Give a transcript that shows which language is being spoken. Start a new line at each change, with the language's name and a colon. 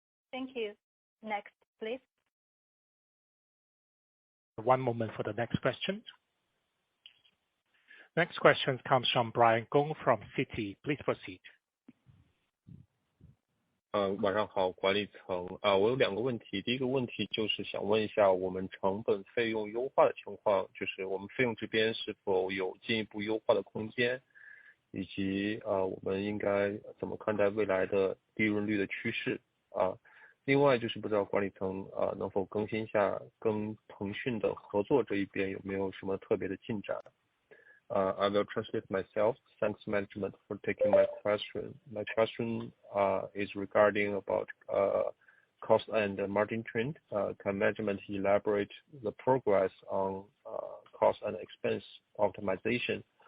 English: Thank you. Next, please. One moment for the next question. Next question comes from Brian Gong from Citi. Please proceed.
Chinese: 晚上好，管理层。我有2个问题。第一个问题就是想问一下我们成本费用优化的情况，就是我们费用这边是否有进一步优化的空间，以及我们应该怎么看待未来的利润率的趋势。另外就是不知道管理层能否更新一下跟腾讯的合作这一边有没有什么特别的进展。
English: I will translate myself. Thanks management for taking my question. My question is regarding about cost and margin trend. Can management elaborate the progress on cost and expense optimization?